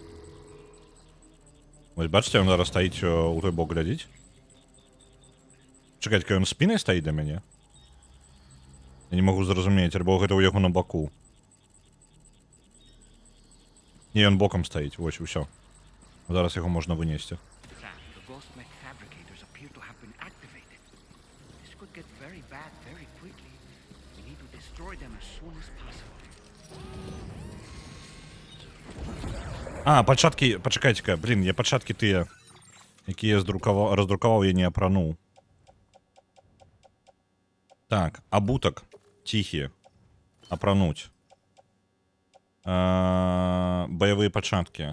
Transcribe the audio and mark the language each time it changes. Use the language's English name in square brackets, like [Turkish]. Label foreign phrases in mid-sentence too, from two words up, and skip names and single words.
[Belarusian] Вось бачыце, ён зараз стаіць у той бок глядзіць. Чекайте, ён спінай стаіць да мяне? Я не магу зразумець, альбо гэта ў яго на баку. Не, ён бокам стаіць, вось, усё. Зараз яго можна вынесці. [English] Sam, the ghost mech fabricators appear to have been activated. This could get very bad very quickly. We need to destroy them as soon as possible. [Belarusian] А, пачаткі, пачакайце-ка, блін, я пачаткі тыя, якія раздрукаваў, я не апрануў. Так, абутак, ціхі, апрануць. Баявыя пачаткі.